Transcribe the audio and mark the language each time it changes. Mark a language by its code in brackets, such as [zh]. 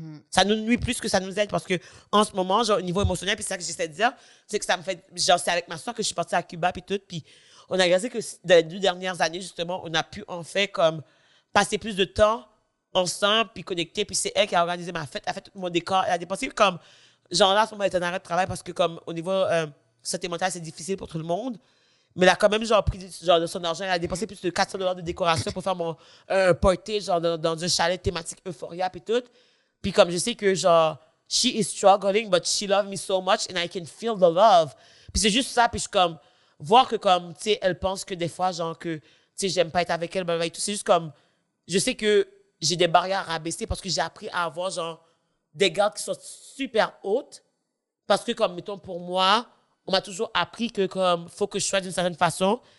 [fr] Ça nous nuit plus que ça nous aide parce que en ce moment, genre, au niveau émotionnel, puis c'est ça que j'essaie de dire, c'est que ça me fait, genre, c'est avec ma soeur que je suis partie à Cuba puis tout, puis on a réalisé que dans les 2 dernières années, justement, on a pu en fait comme passer plus de temps ensemble puis connecter, puis c'est elle qui a organisé ma fête, elle a fait tout mon décor, elle a dépensé comme, genre là, en ce moment, elle est en arrêt de travail parce que comme au niveau santé mentale, c'est difficile pour tout le monde. Mais elle a quand même genre pris genre, de son argent. Elle a dépensé plus de $400 de décoration pour faire mon party genre dans un chalet thématique Euphoria puis tout. Puis comme je sais que genre [en] she is struggling but she loves me so much and I can feel the love. [fr] Puis c'est juste ça puis je suis comme voir que comme tu sais elle pense que des fois genre que tu sais j'aime pas être avec elle et tout, c'est juste comme je sais que j'ai des barrières à abaisser parce que j'ai appris à avoir genre des gardes qui sont super hautes parce que comme mettons pour moi on m'a toujours appris que comme faut que je sois d'une certaine façon.